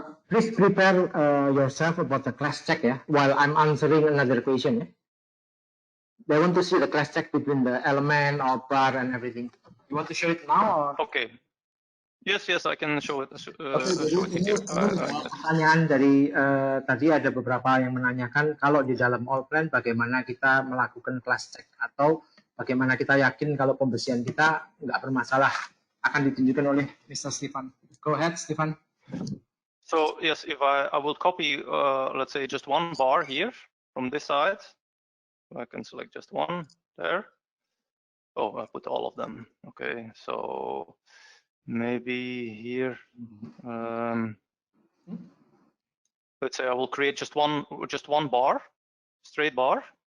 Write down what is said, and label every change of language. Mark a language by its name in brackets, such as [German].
[English] please prepare yourself about the class check ya, while I'm answering another question ya. They want to see the class check between the element or bar and everything. You want to show it now? Or? Okay. Yes, I can show it. [Indonesian] Oke, jadi ini pertanyaan dari tadi ada beberapa yang menanyakan kalau di dalam Allplan bagaimana kita melakukan class check, atau bagaimana kita yakin kalau pembersihan kita nggak bermasalah, akan ditunjukkan oleh Mr. [English] Stefan. Go ahead, Stefan. So yes, if I will copy, let's say just one bar here from this side, I can select just one there. Oh, I put all of them. Okay, so maybe here, let's say I will create just one bar, straight bar.